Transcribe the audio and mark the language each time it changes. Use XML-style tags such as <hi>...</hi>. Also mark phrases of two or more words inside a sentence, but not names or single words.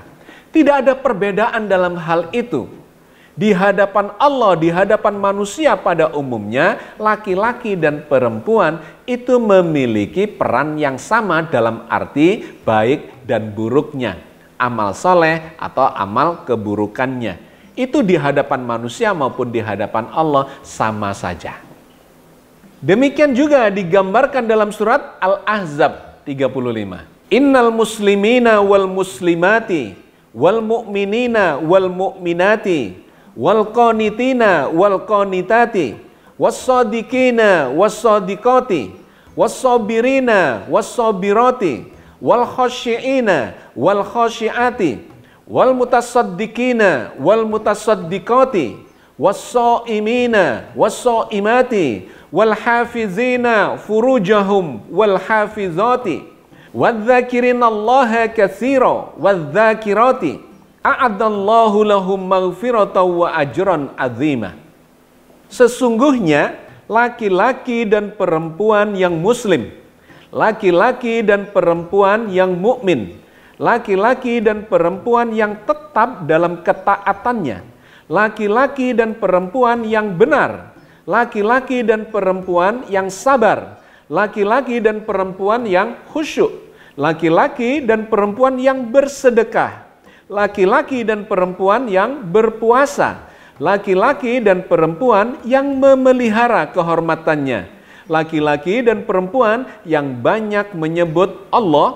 <id>Tidak ada perbedaan dalam hal itu. Di hadapan Allah, di hadapan manusia pada umumnya, laki-laki dan perempuan itu memiliki peran yang sama dalam arti baik dan buruknya, amal soleh atau amal keburukannya. Itu di hadapan manusia maupun di hadapan Allah sama saja. Demikian juga digambarkan dalam surat Al-Ahzab 35.</id> <ar>إن المسلمين والمسلمات والمؤمنين والمؤمنات والقانتين والقانتات والصادقين والصادقات والصابرين والصابرات والخاشعين والخاشعات والمتصدقين والمتصدقات والصائمين والصائمات والحافظين فروجهم والحافظات والذاكرين الله كثيرا والذاكرات أعد الله لهم مغفرة وأجرا عظيما.</ar> <id>Sesungguhnya laki-laki dan perempuan yang muslim, laki-laki dan perempuan yang mukmin, laki-laki dan perempuan yang tetap dalam ketaatannya, laki-laki dan perempuan yang benar, laki-laki dan perempuan yang sabar, laki-laki dan perempuan yang khusyuk, laki-laki dan perempuan yang bersedekah, laki-laki dan perempuan yang berpuasa, laki-laki dan perempuan yang memelihara kehormatannya, laki-laki dan perempuan yang banyak menyebut Allah.</id>